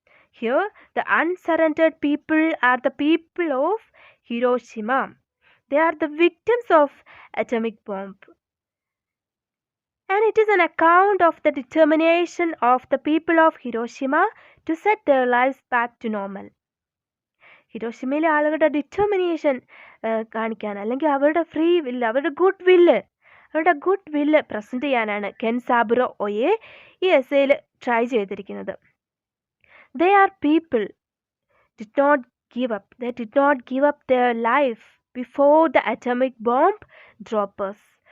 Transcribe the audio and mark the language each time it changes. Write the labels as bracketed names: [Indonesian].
[English] Here, the unsurrendered people are the people of Hiroshima. They are the victims of atomic bomb. And it is an account of the determination of the people of Hiroshima to set their lives back to normal. [Malayalam] ഹിരോഷിമയിലെ ആളുകളുടെ determination കാണിക്കാൻ അല്ലെങ്കിൽ അവരുടെ free വില്ല്, അവരുടെ good വില്ല് present ചെയ്യാനാണ് കെൻസാബുറോ ഒയെ ഈ എസ്സേയിൽ try ചെയ്തിരിക്കുന്നത്. [English] They are people did not give up. They did not give up their life before the atomic bomb droppers.